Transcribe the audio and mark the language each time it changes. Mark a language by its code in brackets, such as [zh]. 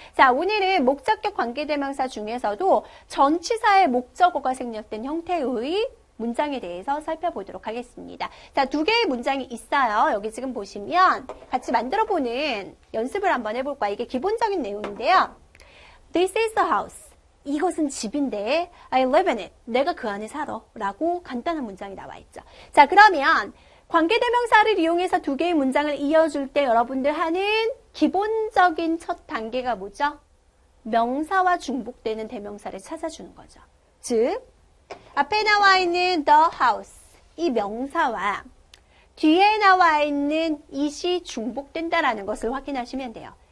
[ko] 자, 오늘은 목적격 관계대명사 중에서도 전치사의 목적어가 생략된 형태의 문장에 대해서 살펴보도록 하겠습니다. 자, 두 개의 문장이 있어요. 여기 지금 보시면 같이 만들어보는 연습을 한번 해볼까요? 이게 기본적인 내용인데요. [en] This is the house. [ko] 이것은 집인데 [en] I live in it. [ko] 내가 그 안에 살아. 라고 간단한 문장이 나와 있죠. 자, 그러면 관계대명사를 이용해서 두 개의 문장을 이어줄 때 여러분들 하는 기본적인 첫 단계가 뭐죠? 명사와 중복되는 대명사를 찾아주는 거죠. 즉, 앞에 나와 있는 the house, 이 명사와 뒤에 나와 있는 it이 중복된다라는 것을 확인하시면 돼요.